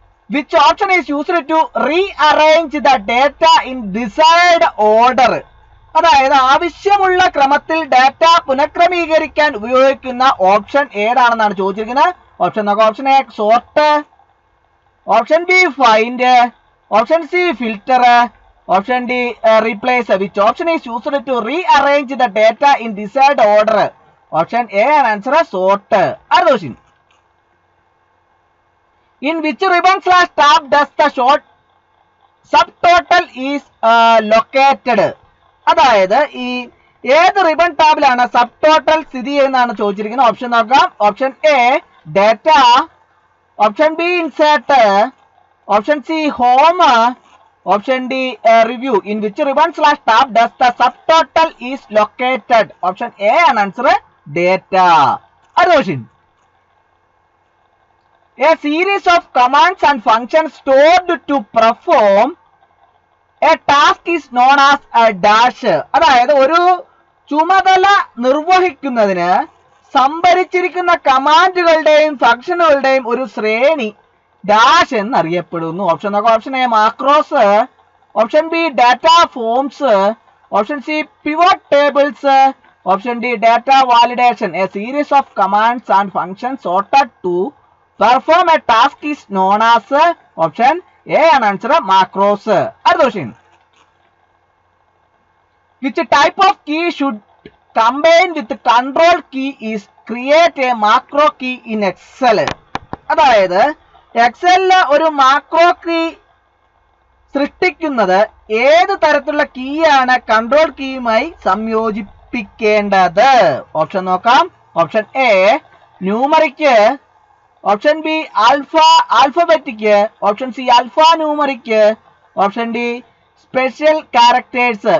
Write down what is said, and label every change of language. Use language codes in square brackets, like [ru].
[en] Which option is used to rearrange the data in desired order? [ml] അതായത് ആവശ്യമുള്ള ക്രമത്തിൽ data പുനഃക്രമീകരിക്കാൻ ഉപയോഗിക്കുന്ന ഓപ്ഷൻ ഏതാണെന്നാണ് ചോദിച്ചിരിക്കുന്നത്. ഓപ്ഷൻ നോക്കാം. Option A sort, option B find, option C filter, option D replace. [en] Which option is used to rearrange the data in desired order? [ml] Option A ആണ് answer, sort. അടുത്ത question. [en] In which ribbon slash tab does the short subtotal is located? [ml] അതായത് ഈ ഏത് ribbon ടാബിലാണ് sub total സ്ഥിതി ചെയ്യുന്നതാണ് ചോദിച്ചിരിക്കുന്നത്. Option നോക്കാം. Option A data, option B insert, option C home, option D review. [en] In which ribbon slash tab does the subtotal is located? [ml] Option A ആണ് answer, data. അടുത്ത question. [en] A series of commands and functions stored to perform a task is known as a dash. [ml] അതായത് ഒരു ചുമതല നിർവഹിക്കുന്നതിന് സംഭരിച്ചിരിക്കുന്ന കമാൻഡുകളുടെയും ഫംഗ്ഷനുകളുടെയും ഒരു ശ്രേണി dash എന്നറിയപ്പെടുന്നു. Option നോക്കാം. Option A macros, option B data forms, option C pivot tables, option D data validation. [en] A series of commands and functions sorted to perform a task is known as option A and answer macros. Other question. Which type of key should combine with the control key is create a macro key in Excel? [ml] അതായത് എക്സലില് ഒരു macro key സൃഷ്ടിക്കുന്നത് ഏത് തരത്തിലുള്ള കീയാണ് control കീയുമായി സംയോജിപ്പിക്കേണ്ടത്? Option നോക്കാം. Option A numeric, option B alphabetic, option C alpha numeric, option D special characters.